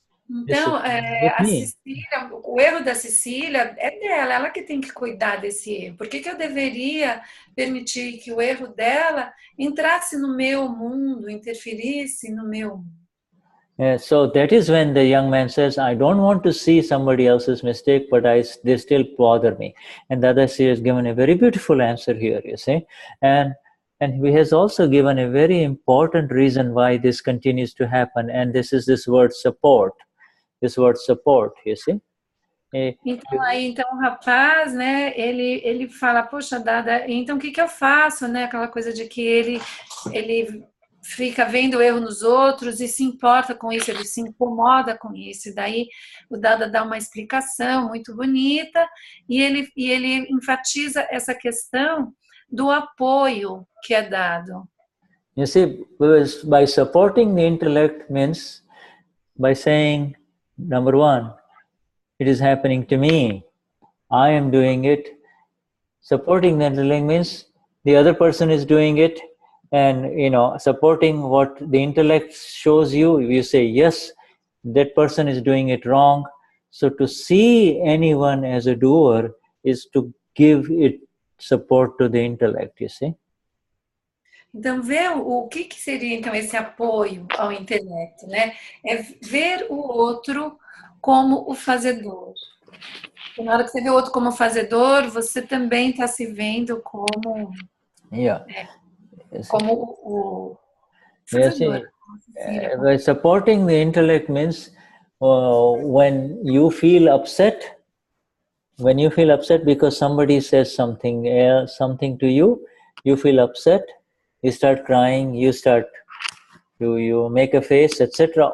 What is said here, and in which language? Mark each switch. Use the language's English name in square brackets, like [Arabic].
[Portuguese] Então, a Cecília, o erro da Cecília é dela, ela que tem que cuidar desse erro. Por que eu deveria permitir que o erro dela entrasse no meu mundo, interferisse no meu mundo? [English] So that is when the young man says, I don't want to see somebody else's mistake, but they still bother me. And Dadashri has given a very beautiful answer here, you see? And he has also given a very important reason why this continues to happen, and this is this word support. This word support, you see? [Portuguese] Então o rapaz, né, ele fala, poxa, Dada, então o que eu faço, né? Aquela coisa de que ele fica vendo o erro nos outros e se importa com isso, ele se incomoda com isso. E daí o Dada dá uma explicação muito bonita e ele enfatiza essa questão do apoio que é dado. [English] You see, by supporting the intellect means by saying, number one, it is happening to me. I am doing it. Supporting the intellect means the other person is doing it, and supporting what the intellect shows you. You say, yes, that person is doing it wrong. So to see anyone as a doer is to give it support to the intellect, you see? [Portuguese] Então, ver o que seria então esse apoio ao intelecto, né? É ver o outro como o fazedor. E na hora que você vê o outro como fazedor, você também está se vendo como como o fazedor. [English] By supporting the intellect means when you feel upset because somebody says something to you, you feel upset. You start crying, you make a face, etc.